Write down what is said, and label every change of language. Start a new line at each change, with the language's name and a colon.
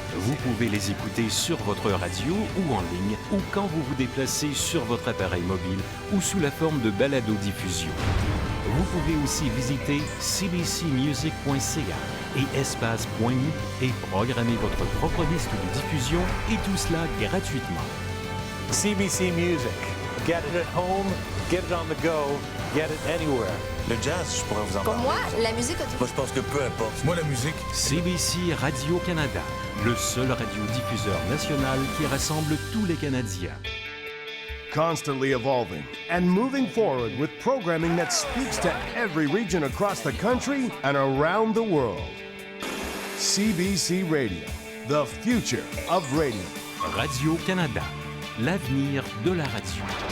French: Vous pouvez les écouter sur votre radio ou en ligne, ou quand vous vous déplacez sur votre appareil mobile ou sous la forme de balado-diffusion. Vous pouvez aussi visiter cbcmusic.ca et espace.mu et programmer votre propre liste de diffusion, et tout cela gratuitement.
English: CBC Music. Get it at home, get it on the go, get it anywhere.
French: Le jazz, je pourrais vous en Pour parler. moi, la musique... Moi, je pense que peu importe. Moi, la musique... CBC Radio-Canada, le seul radiodiffuseur national qui rassemble tous les Canadiens.
English: Constantly evolving and moving forward with programming that speaks to every region across the country and around the world. CBC Radio, the future of radio.
French: Radio-Canada, l'avenir de la radio.